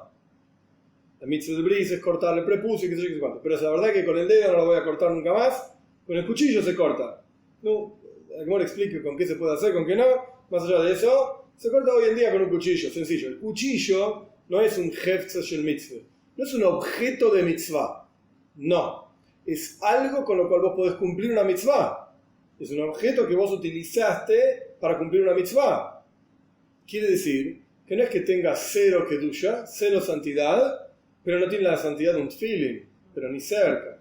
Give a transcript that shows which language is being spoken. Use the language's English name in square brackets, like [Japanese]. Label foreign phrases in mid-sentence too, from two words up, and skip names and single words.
[Spanish] La mitzvah del bris es cortar el prepucio y qué sé yo qué sé cuánto. Pero es la verdad que con el dedo no lo voy a cortar nunca más, con el cuchillo se corta. No, como le explico con qué se puede hacer, con qué no. Más allá de eso, se corta hoy en día con un cuchillo, sencillo. El cuchillo no es un [Hebrew] hefza shel mitzvah, [Spanish] no es un objeto de mitzvah. No. Es algo con lo cual vos podés cumplir una mitzvah. Es un objeto que vos utilizaste para cumplir una mitzvah. Quiere decir que no es que tenga cero kedusha, cero santidad, pero no tiene la santidad de un tefilin, pero ni cerca.